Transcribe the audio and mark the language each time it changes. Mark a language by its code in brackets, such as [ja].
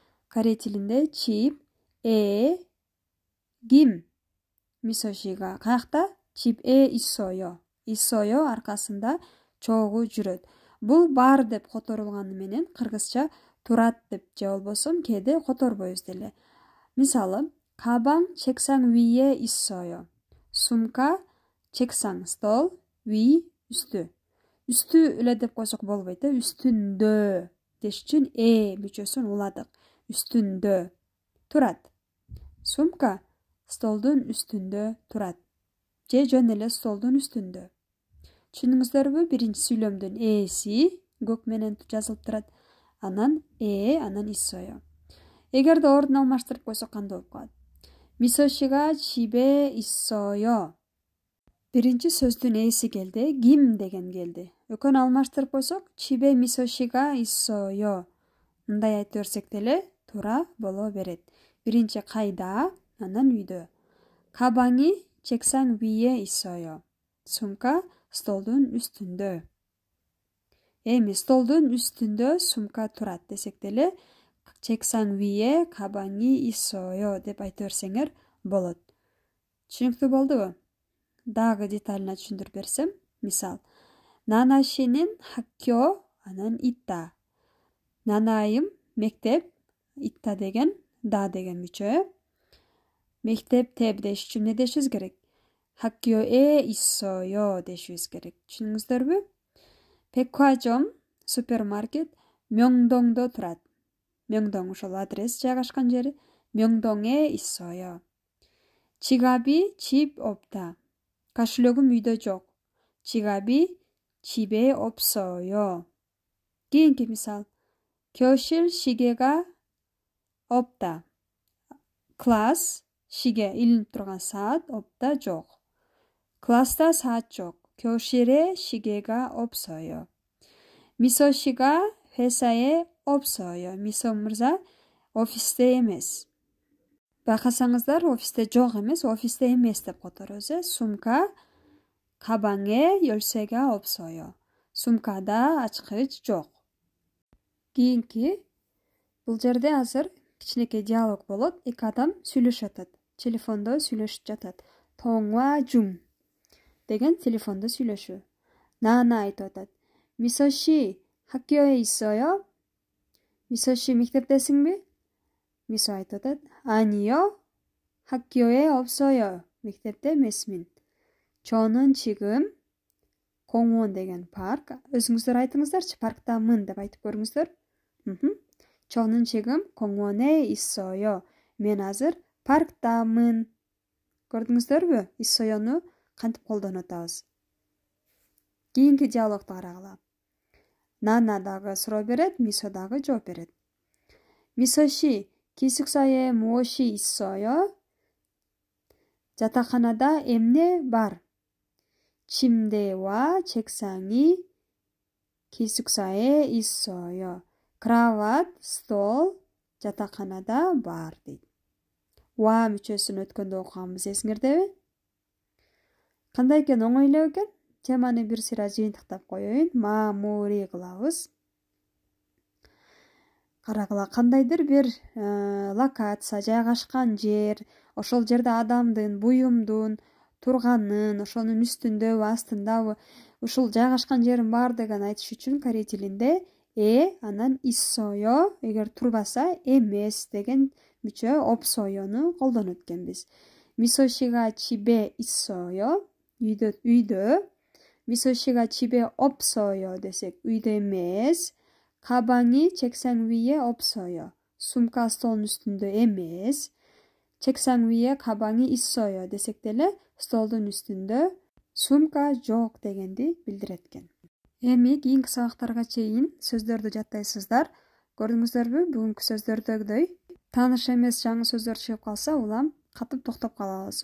[ky] Корей тилинде чип, ким. Мисошига каякта? [ko] 집에 있어요. [ky] Исое аркасында чогуу жүрөт. Бул бар деп которулганы менен кыргызча турат деп же болбосо кээде которбойбуз деле. [ko] Мисалы, 가방 책상 위에 있어요. [ky] Сумка 책상, стол, 위, үстү. Үстү эле деп койсок болбойт, үстүндө деш үчүн мүчөсүн уладык. Үстүндө турат. Сумка столдун үстүндө турат. Же жөн эле столдун үстүндө. Түшүндүңүздөрбү? Биринчи сүйлөмдүн эси көк менен жазылып турат. Анан анан исое. Эгерде ордун алмаштырып койсок кандай болуп калат? [ko] Мисошига 집에 있어요. [ky] Биринчи сөздүн эси келди, ким деген келди. Экөөнү алмаштырып койсок, [ko] 집에 мисошига 있어요. [ky] Мындай айтып берсек деле туура боло берет. Биринчи кайда, анан үйдө. [ko] 가방이 책상 위에 있어요. [ky] Сумка столдун үстүндө. Эми столдун үстүндө сумка турат десек деле [ko] 책상 위에 가방이 있어요 [ky] деп айтып берсеңер болот. Түшүнүктүү болдубу? Дагы деталына түшүндүрүп берсем, мисал, 나나씨는 학교, анан 있다. 나나айым мектеп, 있다 деген, да деген мүчө. Мектепте деш үчүн эмне дешибиз керек? [ko] 학교에 있어요 [ky] дешибиз керек. Түшүндүңүздөрбү? 백화점, супермаркет 명동до турат. 명동 ошол адрес жайгашкан жери. [ko] 명동에 있어요. 지갑이 집 없다. [ky] кошелегим үйдө жок. [ko] 지갑이 집에 없어요. [ky] кийинки мисал. [ko] 교실 시계가 없다. [ky] класс 시계 илинип турган саат 없다 жок. класста саат жок. [ko] 교실에 시계가 없어요. 미소씨가 회사에 없어요. [ky] 미소 мырза офисте эмес. Байкасаңыздар, офисте жок эмес, офисте эмес деп которобуз. [ko] Сумка 가방에 열쇠가 없어요. [ky] сумкада ачкыч жок. Кийинки бул жерде азыр кичинекей диалог болот. Эки адам сүйлөшүп атат. Телефондо сүйлөшүп жатат. 통화 중 деген телефондо сүйлөшүү. 나나 айтып атат. [ko] 미소씨 학교에 있어요? [ky] 미소씨 мектептесиңби? 미소 айтып атат. [ko] 아니요. 학교에 없어요. [ky] мектепте эмесмин. [ko] 저는 지금 [ky] Коңон деген парк. Өзүңүздөр айтыңыздарчы, парктамын деп айтып көрүңүздөр. [ko] 저는 지금 공원에 있어요. [ky] Мен азыр парктамын. Көрдүңүздөрбү? 있어요ну кантип колдонуп атабыз. Кийинки диалогду карагыла. Нана дагы суроо берет, Мисо дагы жооп берет. [ko] Мисо 씨, 기숙사에 무엇이 있어요? [ky] жатаканада эмне бар? [ko] 침대와 책상이 기숙사에 있어요. [ky] Кровать, стол жатаканада бар дейт. Ва мүчөсүн өткөндө окуганбыз, эсиңердеби? Кандай экен, оңой эле экен? Теманы бир сыйра жыйынтыктап коеюн. Маамури кылабыз. Карагыла, кандайдыр бир локация, жайгашкан жер, ошол жерде адамдын, буюмдун турганын, ошонун үстүндөбү, астындабы, ушул жайгашкан жерин баардыгын айтыш үчүн корей тилинде анан иссойо, эгер турбаса эмес деген мүчө опсойону колдонот экенбиз. [ko] Мисо 씨가 집에 있어요. [ky] үйдө. [ko] Мисо 씨가 집에 없어요 [ky] десек үйдө эмес. [ko] 가방이 책상 위에 없어요. [ky] сумка столдун үстүндө эмес. [ko] 책상 위에 가방이 있어요 [ky] десек деле столдун үстүндө сумка жок дегенди билдирет экен. Эми кийинки сабактарга чейин сөздөрдү жаттайсыздар. Көрдүңүздөрбү? Бүгүнкү сөздөрдөгүдөй тааныш эмес жаңы сөздөр чыгып калса, улам катып токтоп калабыз.